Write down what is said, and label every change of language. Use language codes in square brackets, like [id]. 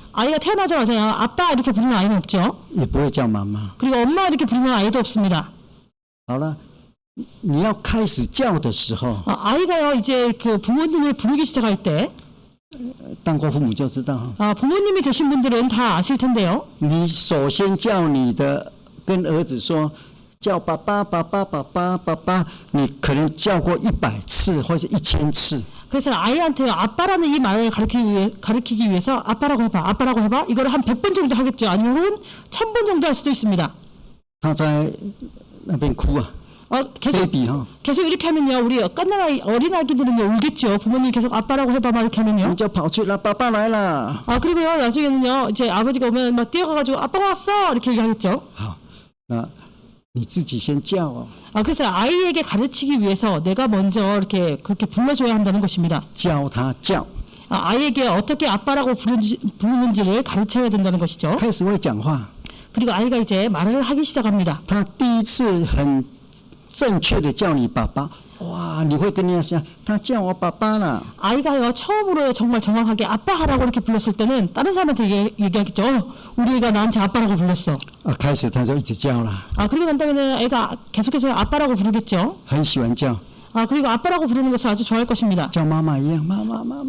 [ko] 아이가 태어나자마자 아빠 이렇게 부르는 아이는 없죠. [zh] 也不会叫妈妈。 [ko] 그리고 엄마 이렇게 부르는 아이도 없습니다. [zh] 好了，你要开始叫的时候， [ko] 아이가요 이제 그 부모님을 부르기 시작할 때 [zh] 当过父母就知道， [ko] 부모님이 되신 분들은 다 아실 텐데요. [zh] 你首先叫你的跟儿子说叫爸爸爸爸爸爸爸爸，你可能叫过100次或者1000次。 [ko] 그래서 아이한테 아빠라는 이 말을 가르치기 위해서 아빠라고 해봐 이거를 한 100번 정도 하겠죠. 아니면 1000번 정도 할 수도 있습니다. [zh] 他在那边哭啊。 [ko] 계속 이렇게 하면요 우리 깐난 어린 아기들은요 울겠죠. 부모님이 계속 아빠라고 해봐 막 이렇게 하면요. [zh] 你就跑去了，爸爸来了。 [ko] 그리고요 나중에는요 이제 아버지가 오면 막 뛰어가가지고 아빠가 왔어 이렇게 얘기하겠죠. [zh] 好，那你自己先叫哦。 [ko] 그래서 아이에게 가르치기 위해서 내가 먼저 이렇게 그렇게 불러줘야 한다는 것입니다. [zh] 教他叫。 [ko] 아이에게 어떻게 아빠라고 부르는지를 가르쳐야 된다는 것이죠. [zh] 开始会讲话。 [ko] 그리고 아이가 이제 말을 하기 시작합니다. [zh] 他第一次很正确的叫你爸爸，哇，你会跟人家讲，他叫我爸爸了。 [ko] 아이가요 처음으로 정말 정확하게 아빠 하라고 이렇게 불렀을 때는 다른 사람한테 얘기하겠죠. 우리 애가 나한테 아빠라고 불렀어. [zh] 开始他就一直叫了。 [ko] 그리고 난 다음에는 애가 계속해서 아빠라고 부르겠죠. [zh] 很喜欢叫。 [ko] 그리고 아빠라고 부르는 것을 아주 좋아할 것입니다. [zh] 叫妈妈一样，妈妈。